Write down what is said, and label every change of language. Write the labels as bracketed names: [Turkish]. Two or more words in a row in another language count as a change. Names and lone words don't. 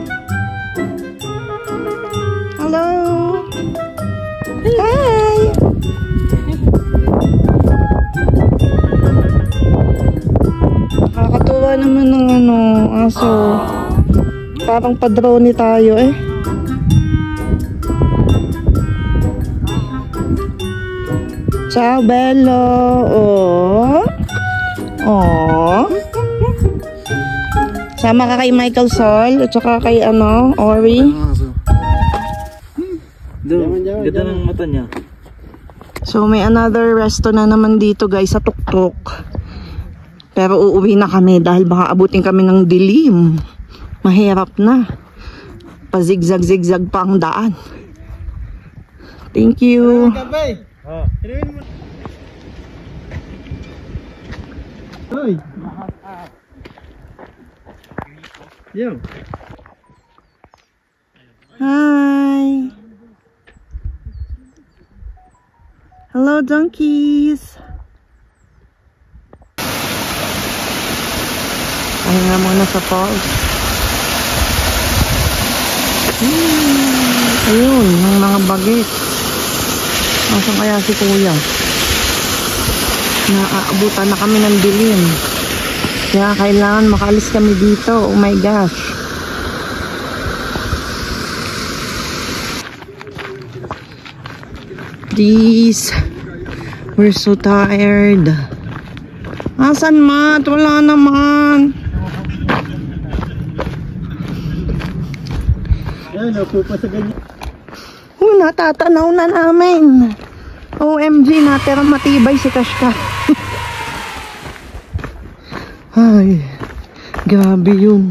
[English] Hello. Hi. [Filipino] Nakakatuwa naman ng aso. Parang padrone tayo eh. [Italian] Ciao bello. Oh. [Filipino] Sama ka kay Michael Sol at saka kay Ori. Ganda ng mata niya. So may [English] another resto [Filipino] na naman dito guys sa tuktok. Pero uuwi na kami dahil baka abutin kami ng dilim. Mahirap na. Pa-zigzag-zigzag pa ang daan. [English] Thank you. Hoy. Yo. Hi. Hello donkeys. [Filipino] Pahinga muna sa falls. Ayun, yung mga bagit. Nasaan kaya si kuya? Naaabutan na kami ng dilim. Kaya kailangan makaalis kami dito. [English] Oh my gosh. Please. We're so tired. [Filipino] Asan Mat? Wala naman. Yan, upo pa sa ganyan. Natatanaw na namin. OMG, natira matibay si Kashka. Ay, grabe yun.